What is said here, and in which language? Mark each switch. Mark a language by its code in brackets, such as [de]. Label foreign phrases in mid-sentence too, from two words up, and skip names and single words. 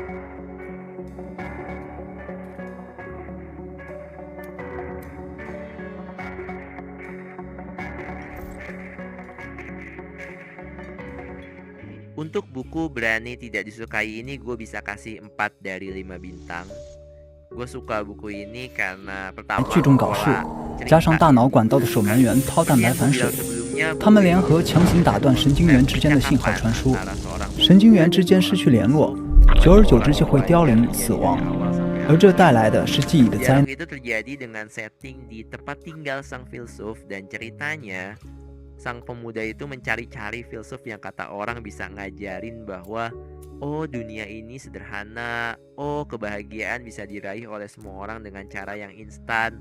[id] Untuk buku Berani Tidak Disukai ini gue bisa kasih 4 dari 5 bintang. Gue suka buku ini karena pertama [zh] 聚众搞事，加上大脑管道的守门员掏蛋白反水，他们联合强行打断神经元之间的信号传输，神经元之间失去联络，久而久之就会凋零死亡，而这带来的是记忆的灾难。 [id] itu terjadi dengan setting di tempat tinggal sang filsuf, dan ceritanya sang pemuda itu mencari-cari filsuf yang kata orang bisa ngajarin bahwa oh dunia ini sederhana, oh kebahagiaan bisa diraih oleh semua orang dengan cara yang instan.